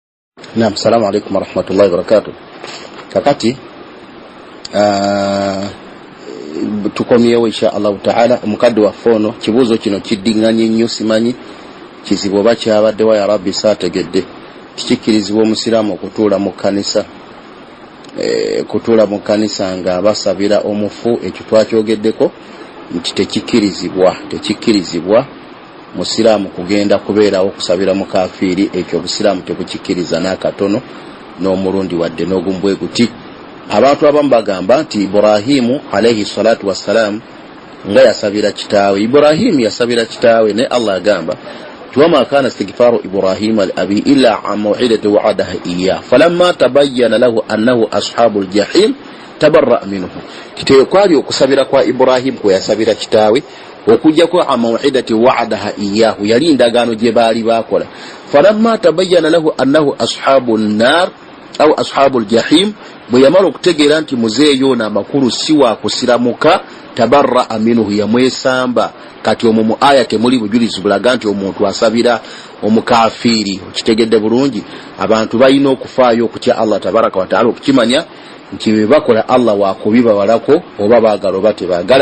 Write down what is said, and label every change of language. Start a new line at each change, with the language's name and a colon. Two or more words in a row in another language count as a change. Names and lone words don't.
Arabic: نعم، السلام عليكم ورحمة الله وبركاته.
Ganda: Kakati tukomyewo
Arabic: إن شاء الله تعالى
Ganda: omukadde wa fono kibuzo kino kiddinganye nnyo simanyi kizibu oba kyabaddewo
Arabic: يا ربي
Ganda: saategedde kikikirizibwa omusiraamu okutuula mu kanisa nga basabira omufu. Ekyo twakyogeddeko nti tekikirizibwa musiraamu kugenda kubeerawo okusabira mu kafiiri. Ekyo obusiraamu tebukikkiriza n'akatono n'omulundi wadde n'ogumbwe guti. Abantu abamu bagamba nti Ibrahimu
Arabic: عليه الصلاة والسلام
Ganda: nga yasabira kitaawe. Ibrahimu yasabira kitaawe ne Allah agamba
Arabic: وما كان استغفار إبراهيم لأبيه إلا عن موعدة وعدها إياه فلما تبين له أنه أصحاب الجحيم تبرأ منه.
Ganda: Kitaawe kwali okusabira kwa Ibrahimu kwe yasabira kitaawe okujja ko
Arabic: موعدة وعدها إياه
Ganda: yali ndagaano gye baali bakola.
Arabic: فلما تبين له أنه أصحاب النار أو أصحاب الجحيم
Ganda: bwe yamala okutegeera nti muzeeyo n'amakulu si wa kusiramuka
Arabic: تبرأ منه
Ganda: yamwesamba. Kati omwo mu aya temuli bujulizi bulaga nti omuntu asabira omukafiiri. Kitegedde bulungi abantu balina okufaayo okutya Allah
Arabic: تبارك وتعالى
Ganda: okukimanya nti bwe bakola Allah wakubibabalako oba baagala oba tebaagala.